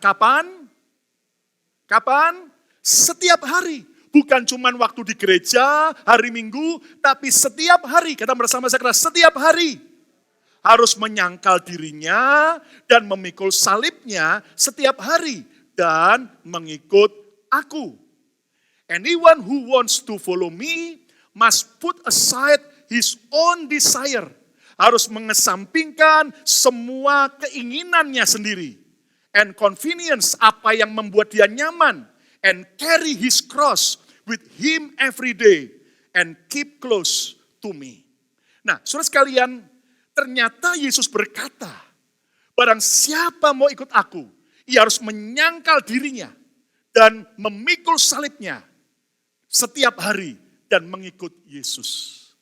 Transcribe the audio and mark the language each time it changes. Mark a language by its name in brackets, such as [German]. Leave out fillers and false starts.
[Indonesian] Kapan? Kapan? Setiap hari. Bukan cuma waktu di gereja, hari Minggu, tapi setiap hari. Kata bersama saya, setiap hari. Harus menyangkal dirinya dan memikul salibnya setiap hari. Dan mengikut aku. [English] Anyone who wants to follow me must put aside his own desire. [Indonesian] Harus mengesampingkan semua keinginannya sendiri. [English] And convenience, [Indonesian] apa yang membuat dia nyaman. [English] And carry his cross with him every day. And keep close to me. [Indonesian] Nah, saudara sekalian, ternyata Yesus berkata, barang siapa mau ikut aku, ia harus menyangkal dirinya dan memikul salibnya setiap hari dan mengikut Yesus.